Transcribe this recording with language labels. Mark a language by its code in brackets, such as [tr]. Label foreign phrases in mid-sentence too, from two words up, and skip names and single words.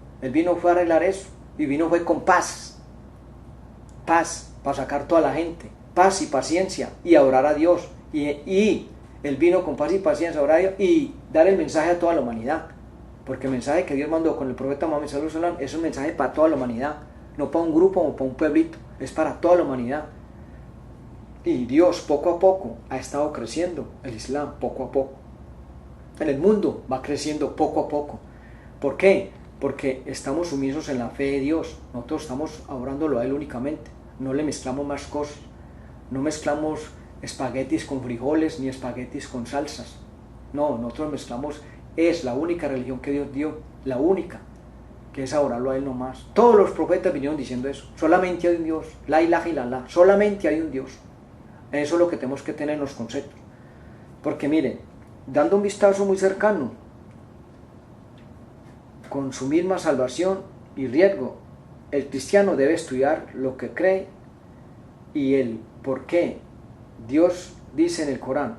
[es] Él fue a arreglar eso. y vino fue con paz, paz para sacar toda la gente, paz y paciencia y a orar a Dios, y él vino con paz y paciencia a orar a Dios y dar el mensaje a toda la humanidad, porque el mensaje que Dios mandó con el profeta Mohammed [ar] صلى الله عليه وسلم [es] es un mensaje para toda la humanidad, no para un grupo o para un pueblito, es para toda la humanidad. Y Dios poco a poco ha estado creciendo el Islam, poco a poco. En el mundo va creciendo poco a poco. ¿Por qué? Porque estamos sumisos en la fe de Dios. Nosotros estamos adorándolo a Él únicamente. No le mezclamos más cosas. No mezclamos espaguetis con frijoles ni espaguetis con salsas. No, nosotros mezclamos. Es la única religión que Dios dio, la única, que es adorarlo a Él nomás. Todos los profetas vinieron diciendo eso. Solamente hay un Dios. [ar] لا إله إلا الله. [es] Solamente hay un Dios. Eso es lo que tenemos que tener en los conceptos. Porque miren, dando un vistazo muy cercano, con su misma salvación y riesgo, el cristiano debe estudiar lo que cree y el por qué Dios dice en el Corán.